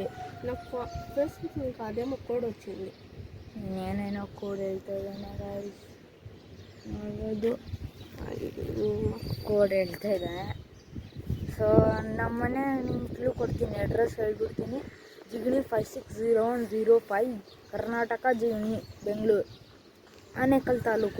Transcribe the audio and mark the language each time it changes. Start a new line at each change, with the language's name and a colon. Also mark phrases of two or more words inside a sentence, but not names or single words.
Telugu: నాకు ఫేస్బుక్ మీకు అదేమో కోడ్ వచ్చింది. నేనైనా కోడ్
Kannada: ಹೇಳ್ತಾ ಇದ್ದಾನೆ ಗೈಸ್, ನೋಡ್ಬೋದು ಕೋಡ್ ಹೇಳ್ತಾ ಇದ್ದಾನೆ. ಸೊ ನಮ್ಮನೆ ನಿಮ್ಗೆ ಕ್ಲೂ ಕೊಡ್ತೀನಿ, ಅಡ್ರೆಸ್ ಹೇಳ್ಬಿಡ್ತೀನಿ. ಜಿಗಣಿ 560105, ಕರ್ನಾಟಕ ಜಿಗಣಿ, ಬೆಂಗಳೂರು, ಆನೇಕಲ್ ತಾಲೂಕು.